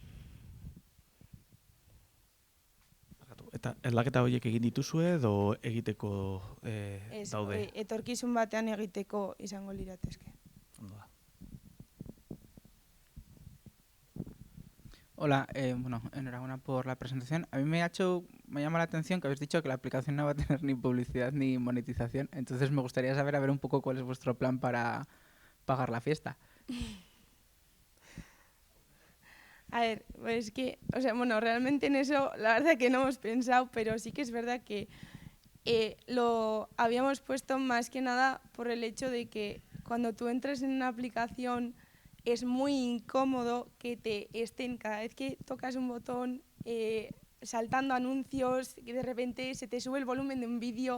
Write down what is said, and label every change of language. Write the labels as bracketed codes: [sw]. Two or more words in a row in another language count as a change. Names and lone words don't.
[eu] Eta aldaketa horiek egin dituzue edo egiteko daude? Etorkizun batean egiteko izango liratezke. Ondo da. [es] Hola, enhorabuena por la presentación. A mí me llama la atención que habéis dicho que la aplicación no va a tener ni publicidad ni monetización, entonces me gustaría saber un poco cuál es vuestro plan para pagar la fiesta. A ver, pues que, realmente en eso la verdad que no hemos pensado, pero sí que es verdad que lo habíamos puesto más que nada por el hecho de que cuando tú entras en una aplicación es muy incómodo que te estén cada vez que tocas un botón saltando anuncios, que de repente se te sube el volumen de un vídeo.